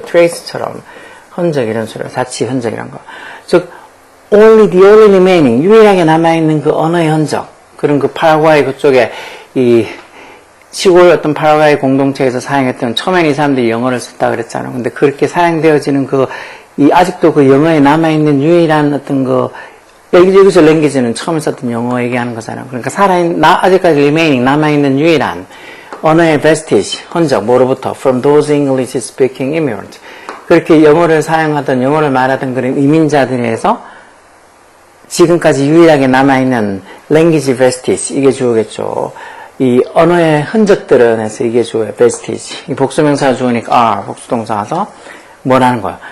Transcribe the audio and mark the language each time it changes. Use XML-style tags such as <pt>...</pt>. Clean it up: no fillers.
<ko>trace처럼 흔적 이런 소리로 자치 흔적이란 거. 즉 the only remaining 유일하게 남아있는 그 언어의 흔적 그런 그 파라과이 그쪽에 이 시골 어떤 파라과이 공동체에서 사용했던 처음엔 이 사람들이 영어를 썼다 그랬잖아요. 근데 그렇게 사용되어지는 아직도 그 영어에 남아있는 유일한 어떤 여기서 랭귀지는 처음 썼던 영어 얘기하는 거잖아요. 그러니까 아직까지 remaining 남아있는 유일한 언어의 vestige, 흔적, 뭐로부터?</ko> <en>From those English speaking immigrants.</en> <ko>그렇게 영어를 말하던 그런 이민자들에서 지금까지 유일하게 남아있는</ko> <en>language vestige,</en> <ko>이게 주어겠죠. 이 언어의 흔적들은 해서 이게 주어요.</ko> <en>vestige.</en> <ko>이 복수명사가 주어니까 are, 복수동사 와서 뭐라는 거야?</ko>